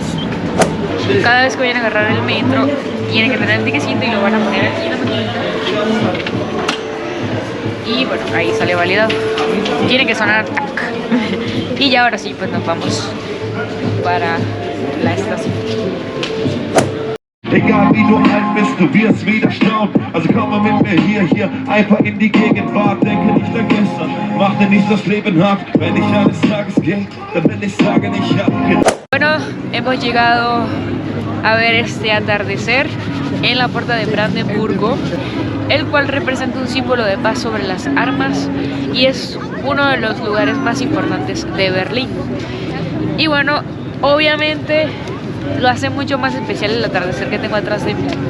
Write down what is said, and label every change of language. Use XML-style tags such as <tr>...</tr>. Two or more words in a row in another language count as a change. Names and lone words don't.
<es>Cada vez que vayan a agarrar el metro, tienen que tener el ticketcito y lo van a poner aquí en la maquinita. Y bueno, ahí sale validado. Tiene que sonar tac. Y ya ahora sí, pues nos vamos para la estación.</es> <de>Egal wie du alt bist, du wirst wieder staunen. Also komm mal mit mir hier einfach in die Gegenwart. Denke nicht an gestern, mach dir nicht das Leben hart. Wenn ich eines Tages gehe, dann will ich sagen, ich hab gedacht.</de> <es>Bueno, hemos llegado a ver este atardecer en la puerta de Brandenburgo, el cual representa un símbolo de paz sobre las armas y es uno de los lugares más importantes de Berlín. Y bueno, obviamente lo hace mucho más especial el atardecer que tengo atrás de mí.</es>